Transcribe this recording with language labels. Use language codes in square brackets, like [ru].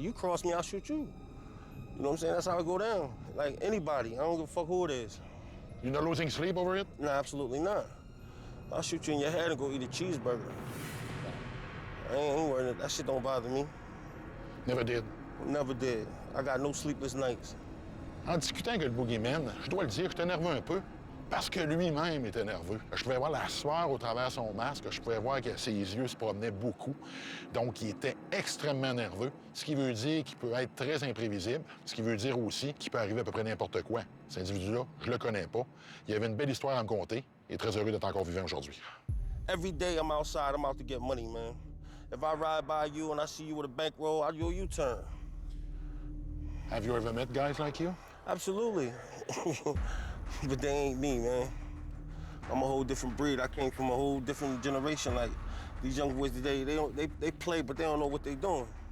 [en] You cross me, I'll shoot you. You know what I'm saying? That's how it go down. Like anybody. I don't give a fuck who it is. You're not losing sleep over it? Nah, absolutely not. I'll shoot you in your head and go eat a cheeseburger. I ain't worried. That shit don't bother me. Never did. Never did. I got no sleepless nights. [fr] En discutant avec le boogeyman, je dois le dire, j'étais nerveux un peu. Parce que lui-même était nerveux. Je pouvais voir la sueur au travers de son masque. Je pouvais voir que ses yeux se promenaient beaucoup. Donc, il était extrêmement nerveux. Ce qui veut dire qu'il peut être très imprévisible. Ce qui veut dire aussi qu'il peut arriver à peu près n'importe quoi. Cet individu-là, je le connais pas. Il avait une belle histoire à me conter. Il est très heureux d'être encore vivant aujourd'hui. [en] Every day I'm outside, I'm out to get money, man. If I ride by you and I see you with a bankroll, I do a U-turn. Have you ever met guys like you? Absolutely. But they ain't me, man. I'm a whole different breed. I came from a whole different generation. Like, these young boys today, they play, but they don't know what they're doing.